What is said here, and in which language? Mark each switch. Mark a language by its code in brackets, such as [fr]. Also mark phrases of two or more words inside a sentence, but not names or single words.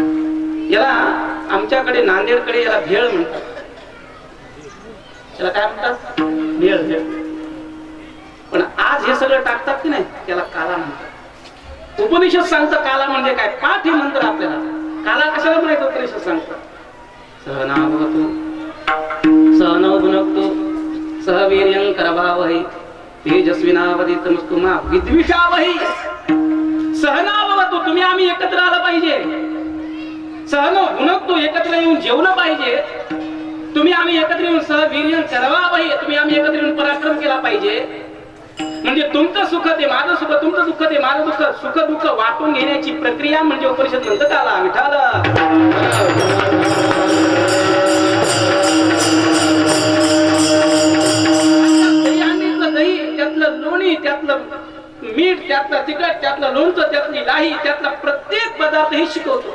[mr] याला आमच्याकडे नांदेडकडे याला भेळ म्हणतात. त्याला काय म्हणतात? भेळ. पण आज हे सगळं टाकतात की नाही, त्याला काला म्हणतात. उपनिषद सांगतं काला म्हणजे काय, पाठ हे मंत्र आपल्याला. काला कशाला म्हणायचं उपनिषद सांगतं? [sa] सहनावतु सहनौ भुनक्तु सह वीर्यं करवावहै तेजस्विनावधीतमस्तु मा विद्विषावहै. सहनावतु, [mr] तुम्ही आम्ही एकत्र आलं पाहिजे. [sa] सहनो भुनक्तु, [mr] एकत्र येऊन जेवलं पाहिजे. तुम्ही आम्ही एकत्र येऊन [sa] सह वीर्यं करवावहै, [mr] तुम्ही आम्ही एकत्र येऊन पराक्रम केला पाहिजे. म्हणजे तुमचं सुख ते माझं सुख, तुमचं दुःख ते माझं दुःख, सुख दुःख वाटून घेण्याची प्रक्रिया म्हणजे उपनिषद म्हणतं काला. विठाल दही, त्यातलं लोणी, त्यातलं मीठ, त्यातलं तिखट, त्यातलं लोणचं, त्यातली लाही, त्यातला प्रत्येक पदार्थ हे शिकवतो.